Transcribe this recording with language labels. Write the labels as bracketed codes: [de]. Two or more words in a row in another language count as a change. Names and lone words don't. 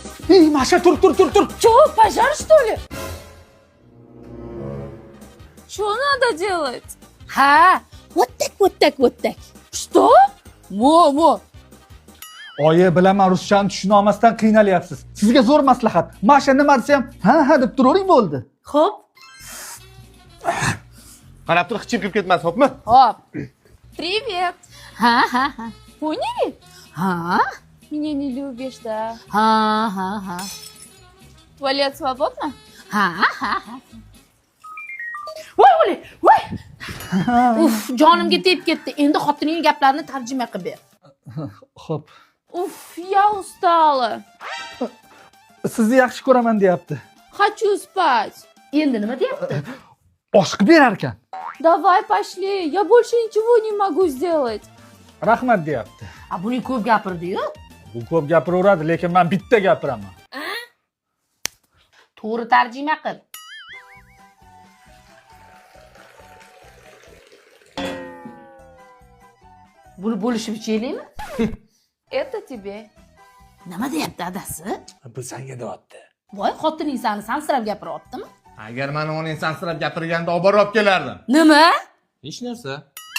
[ru] Эй, Маша, tur. Чё, пожар, что ли? Что надо делать? Ha, вот так. Что? [uz] Mo. Oyi, bilaman ruschani tushuna olmasdan qiynalyapsiz. Sizga zo'r maslahat. Masha nima desa ham ha deb turavering bo'ldi. Xo'p. Qarab tur, xichim kirib ketmas, xo'pmi? Hop. [ru] Привет. [uz] Ha. [ru] Поняли? [uz] Ha. [ru] Меня не любишь, да? [uz] Ha. [ru] Туалет свободно? [uz] Ha. Voy. Uf, jonimga tegib ketdi. Endi xotinning gaplarini tarjima qilib ber. Xo'p. [ru] Уф, я устала. [uz] Sizni yaxshi ko'raman deyapti. [ru] Хочу спать. [uz] Endi nima deyapti? Osh qilib berar ekan. [ru] Давай пошли. Я больше ничего не могу сделать. [uz] Rahmat deyapti. A, buning ko'p gapirdi-yu. Bu ko'p gapiraveradi, lekin men bitta gapiraman. To'g'ri tarjima qil. Buni bo'lishib ichaylikmi? [ru] Это тебе. [uz] Nima deyapti adasi? Bu senga deyapti. Voy, xotining seni sansirab gapiryaptimi? Agar meni onang sansirab gapirganda olib borib kelardim. Nima? Hech narsa.